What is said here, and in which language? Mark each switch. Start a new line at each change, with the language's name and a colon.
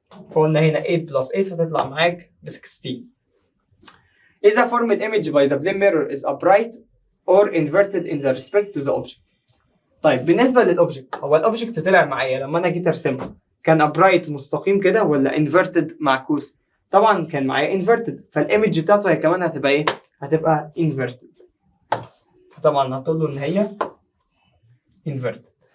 Arabic: فقلنا هنا 8 بلس 8 فتطلع معاك ب 16. إذا
English: formed image by the plane mirror is upright or inverted in the respect to the object.
Arabic: طيب بالنسبة للأوبجكت، هو الأوبجكت طلع معايا لما أنا جيت أرسمه كان upright مستقيم كده ولا inverted معكوس؟ طبعا كان معايا inverted، فالإيمج بتاعته هي كمان هتبقى إيه؟ هتبقى inverted. فطبعا هتقول له إن هي inverted.